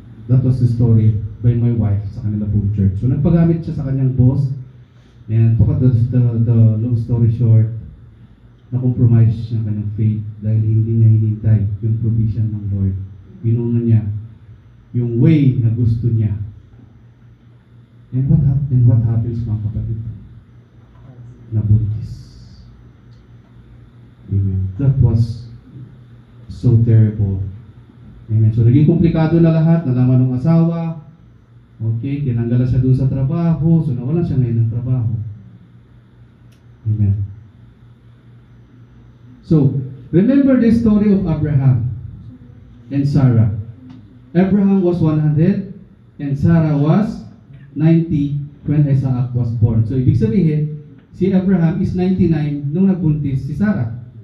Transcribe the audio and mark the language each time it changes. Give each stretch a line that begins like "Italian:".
English: That was the story by my wife
Filipino: sa kanila pong
English: church.
Filipino: So, nagpagamit siya sa kanyang boss.
English: And to cut the long story short,
Filipino: na-compromise siya ng kanyang faith dahil hindi niya hinintay yung provision ng Lord. Pinuna niya yung way na gusto niya.
English: And what happens, mga kapatid?
Filipino: Nabuntis.
English: Amen. That was so terrible. Amen.
Filipino: So, naging komplikado na lahat. Nalaman ng asawa. Okay, tinanggalan siya doon sa trabaho. So, nawalan siya ngayon ng trabaho. Amen.
English: So, remember the story of Abraham. and Sarah. Abraham was 100 and Sarah was 90 when Isaac was born.
Filipino: So ibig sabihin, si Abraham is 99 nung nagbuntis si Sarah.